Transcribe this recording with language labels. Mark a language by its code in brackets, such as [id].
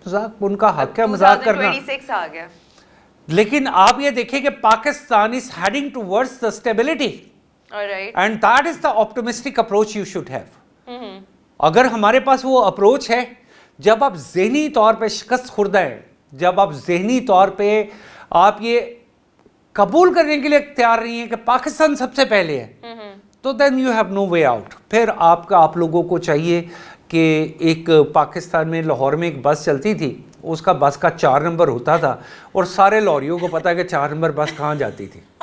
[ur] مذاق ان کا حق ہے مذاق کرنا, 2026 آ گیا, لیکن آپ یہ دیکھیں کہ Pakistan [en] is heading towards the stability. alright, And that is the optimistic approach you should have. [ur] اگر ہمارے پاس وہ اپروچ ہے, جب آپ ذہنی طور پہ شکست خوردہ ہیں, جب آپ ذہنی طور پہ آپ یہ قبول کرنے کے لیے تیار نہیں ہیں کہ پاکستان سب سے پہلے ہے, تو [en] Then you have no way out. [ur] پھر آپ لوگوں کو چاہیے کہ ایک پاکستان میں لاہور میں ایک بس چلتی تھی, اس کا بس کا 4 نمبر ہوتا تھا اور سارے لاہوریوں کو پتا کہ 4 نمبر بس کہاں جاتی تھی.